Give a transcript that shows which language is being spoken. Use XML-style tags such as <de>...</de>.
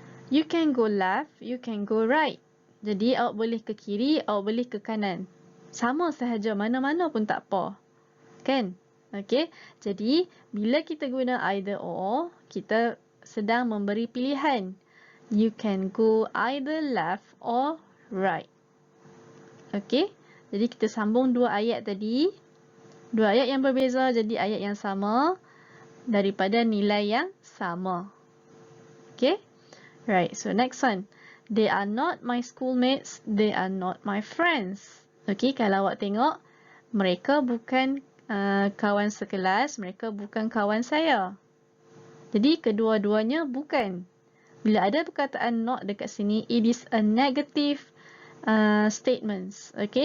<en>You can go left, you can go right.</en> <ms>Jadi awak boleh ke kiri, awak boleh ke kanan. Sama sahaja, mana-mana pun tak apa. Kan? Jadi bila kita guna either or, kita sedang memberi pilihan.</ms> <en>You can go either left or right.</en> <ms>Jadi kita sambung dua ayat tadi. Dua ayat yang berbeza jadi ayat yang sama daripada nilai yang sama.</ms> <en>Right, so next one. They are not my schoolmates, they are not my friends.</en> <ms>Kalau awak tengok, mereka bukan kawan sekelas, mereka bukan kawan saya. Jadi kedua-duanya bukan. Bila ada perkataan not dekat sini,</ms> <en>it is a negative statements.</en>